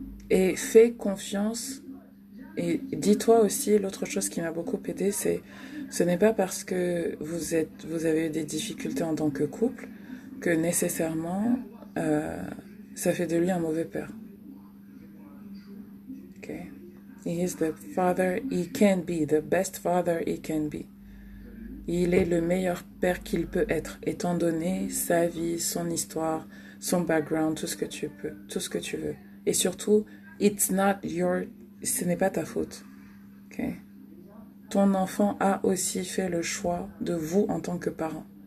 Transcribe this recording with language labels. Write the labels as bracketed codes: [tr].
[fr] Et fais confiance. Et dis-toi aussi, l'autre chose qui m'a beaucoup aidé, c'est ce n'est pas parce que vous avez eu des difficultés en tant que couple que nécessairement ça fait de lui un mauvais père. Okay? [en] He is the father he can be, the best father he can be. [fr] Il est le meilleur père qu'il peut être, étant donné sa vie, son histoire, son background, tout ce que tu peux, tout ce que tu veux. Et surtout, ce n'est pas ta faute. Okay? Ton enfant a aussi fait le choix de vous en tant que parent.